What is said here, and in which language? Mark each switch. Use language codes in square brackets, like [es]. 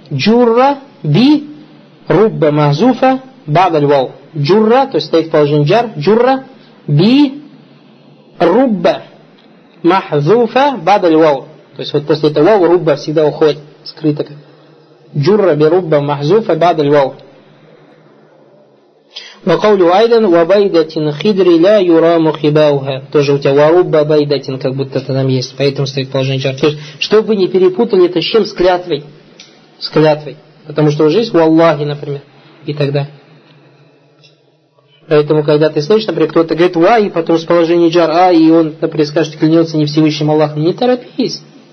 [ar] Джурра би рубба махзуфа бадаль вау. [ru] Джурра, то есть стоит в положении джар. [ar] Джурра би рубба махзуфа бадаль вау. [ru] То есть вот после этого вау рубба всегда уходит скрыто. [ar] Джурра би рубба махзуфа бадаль вау. وقوله أيضا وبيضة خضر لا يرام خباؤها. [ru] Тоже у тебя ва байдатин, как будто это там есть, поэтому стоит положение джар. То есть, чтобы вы не перепутали это с чем? С клятвой. С клятвой. Потому что уже есть валлахи, например. И тогда. Поэтому, когда ты слышишь, например, кто-то говорит ва, и потом с положения джар, а, и он, например, скажет, клянется не Всевышним Аллахом. Не торопись.